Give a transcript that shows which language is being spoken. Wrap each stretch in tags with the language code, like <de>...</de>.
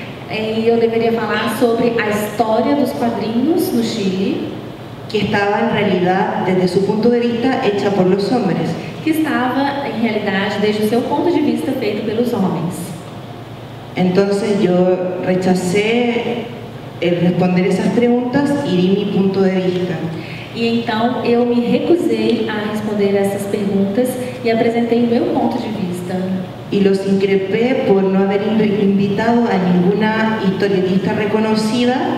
<pt>e eu deveria falar sobre a história dos quadrinhos no Chile,</pt> <es>que estaba en realidad, desde su punto de vista, hecha por los hombres.</es> <pt>que estava, em realidade, desde o seu ponto de vista, feito pelos homens.</pt> <es>Entonces yo rechacé el responder esas preguntas y di mi punto de vista.</es> <pt>E então eu me recusei a responder essas perguntas e apresentei o meu ponto de vista.</pt> <es>Y los increpé por no haber invitado a ninguna historietista reconocida</es>